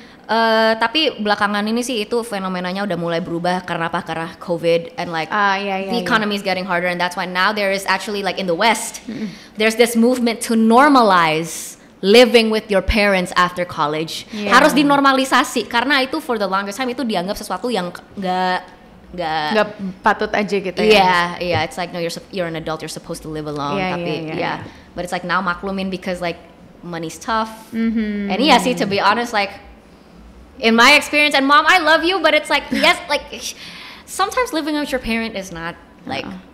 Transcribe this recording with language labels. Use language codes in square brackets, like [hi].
[id] Tapi belakangan ini sih itu fenomenanya udah mulai berubah karena apa? Karena [en] COVID and like the economy is getting harder, and that's why now there is actually like in the West, there's this movement to normalize living with your parents after college. [id] Harus dinormalisasi karena itu [en] for the longest time [id] itu dianggap sesuatu yang nggak patut aja gitu ya. [en] Yeah, it's like no, you're an adult, you're supposed to live alone. But it's like now [id] maklumin [en] because like money's tough. And sih to be honest, like in my experience, and mom, I love you, but it's like yes, like sometimes living with your parent is not like.